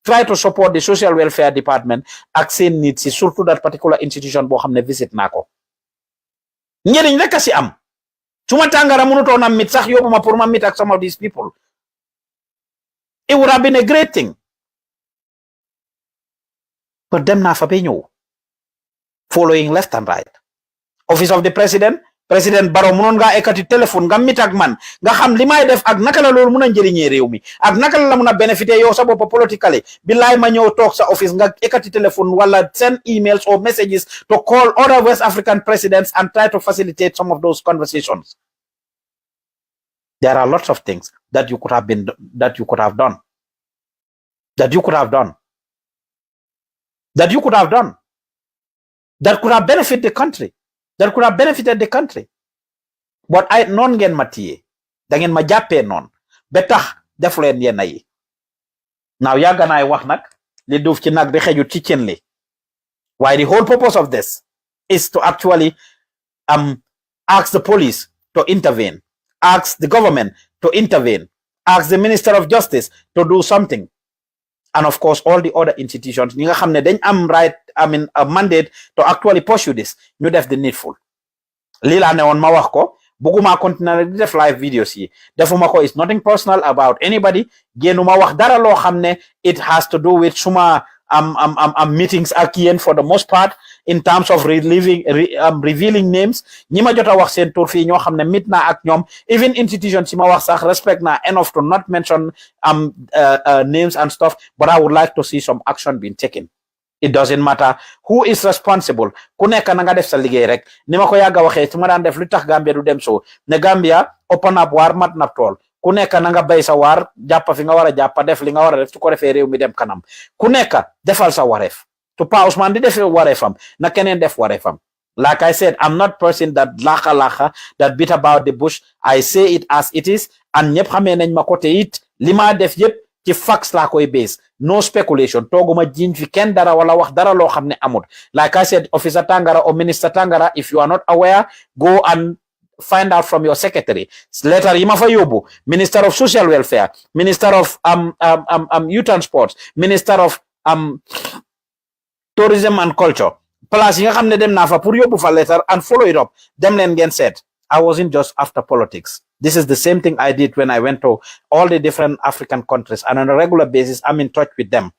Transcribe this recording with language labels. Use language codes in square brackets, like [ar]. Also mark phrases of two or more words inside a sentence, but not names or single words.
[en] try to support the social welfare department [wo] ak seen needs si surtout [en] that particular institution [wo] boo xam ne visit naa ko njëriñ rek a si am suma tàngara mënutoon a mit sax yóbbu ma pour ma mit ak [en] some of these people it would have been a great thing [wo] but dem naa fa ba ñëw [en] following left and right office of the president [wo] Barrow mënoon ngaa ekkati téléphone nga mit ak man nga xam li may def ak naka la loolu mun a njëriñee réew mi ak naka la mun a bénéficier yow sa bopp politically billaay ma ñëw toog sa office nga ekkati téléphone wala [en] send emails or messages to call other West African presidents and try to facilitate some of those conversations. There are lots of things that you could have done that could have benefited the country. That could have benefited the country. But [wo] I non ngeen ma tiye da ngeen ma jàppee noon ba tax def leen yenn yi now yàgg naay wax nag li duuf ci nag di xejut ci cin li waaye [en] the whole purpose of this is to actually ask the police to intervene, ask the government to intervene, ask the Minister of Justice to do something, and of course all the other institutions [wo] ñi nga xam ne dañ am [en] a mandate to actually pursue this [wo] ñu def [en] the needful. [wo] Lii laa ne woon ma wax ko buguma continuer di def [en] live videos [wo] yi defuma ko, [en] it's nothing personal about anybody [wo] génnuma wax dara loo xam ne [en] it has to do with [wo] suma meetings ak yéen [en] for the most part in terms of revealing names [wo] ñi ma jot a wax seen tur fii ñoo xam ne mit naa ak ñoom [en] even institutions [wo] si ma wax sax [en] respect naa enough to not mention names and stuff, but I would like to see some action being taken. It doesn't matter who is responsible. [wo] Ku nekk na nga def sa liggéey rek ni ma ko yàgg a waxee su ma daan def lu tax Gambia du dem so ne Gambia [en] open up [wo] waar mat nap tool ku nekk na nga bay sa waar jàppa fi nga war a jàppa def li nga war a def su ko defee réew mi dem kanam ku nekk defal sa wareef to Pa Ousman di def wareefam na keneen def wareefam. [en] Like I said, I'm not person that laxa that beat about the bush. I say it as it is and [wo] ñëpp xamee nañ ma ko te it li ma def yëpp ci facts laa koy base, [en] no speculation. [wo] Tooguma jiñ fi kenn dara wala wax dara loo xam ne amut. [en] Like I said, Officer Tangara or Minister Tangara, if you are not aware, go and find out from your secretary. [wo] Letter yi ma fa yóbbu, [en] Minister of Social Welfare, Minister of Youth and Sports, Minister of Tourism and Culture. [wo] Place yi nga xam ne dem naa fa pour yóbbu fa [en] letter and follow it up. [wo] Dem leen ngeen seet. [en] I wasn't just after politics. This is the same thing I did when I went to all the different African countries, and on a regular basis, I'm in touch with them.